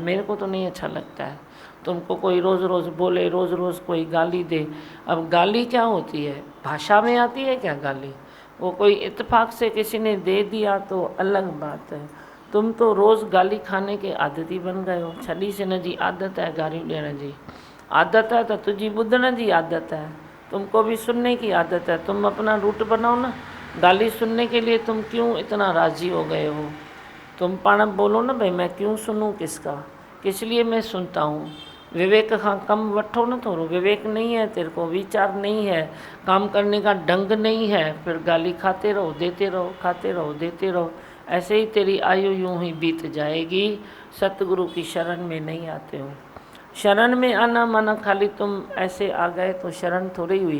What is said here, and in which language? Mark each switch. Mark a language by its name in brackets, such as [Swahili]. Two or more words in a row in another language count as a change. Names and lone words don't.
[Hindi] मेरे को तो नहीं अच्छा लगता है। तुमको कोई रोज़ रोज़ बोले, रोज़ रोज़ कोई गाली दे। अब गाली क्या होती है, भाषा में आती है क्या गाली? वो कोई इत्तेफाक से किसी ने दे दिया तो अलग बात है। तुम तो रोज़ गाली खाने के आदती बन गए हो। [Sindhi] छॾी सिन जी आदत है गालियूं ॾियण जी, आदत है तो तुझी ॿुधण जी आदत है, [Hindi] तुमको भी सुनने की आदत है। तुम अपना रूट बनाओ ना। गाली सुनने के लिए तुम क्यों इतना राज़ी हो गए हो? तुम पाण बोलो ना भाई मैं क्यों सुनूं किसका, किस लिए मैं सुनता हूँ? [Sindhi] विवेक खां कम वठो न थोड़ो। [Hindi] विवेक नहीं है तेरे को, विचार नहीं है, काम करने का ढंग नहीं है, फिर गाली खाते रहो, देते रहो, खाते रहो, देते रहो। ऐसे ही तेरी आयु यूं ही बीत जाएगी। सतगुरु की शरण में नहीं आते हो। शरण में आना माना खाली तुम ऐसे आ गए तो शरण थोड़ी हुई।